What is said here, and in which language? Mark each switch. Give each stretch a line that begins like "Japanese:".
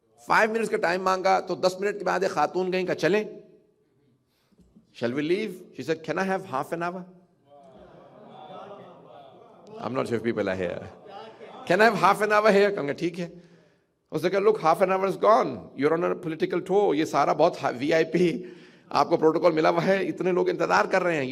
Urdu: 5 minutes کا time مانگا تو 10 منٹ کے بعد ایک خاتون گئیں. کہا چلیں,
English: shall we leave? She said, can I have half an hour? I'm not sure if people are here. Can I have half an hour here?
Urdu: کہا ٹھیک ہے. اس نے کہا
English: look, half an hour is gone. You're on a political tour.
Urdu: یہ سارا بہت VIP, آپ کو پروٹوکول ملا ہوا ہے, اتنے لوگ انتظار کر رہے ہیں.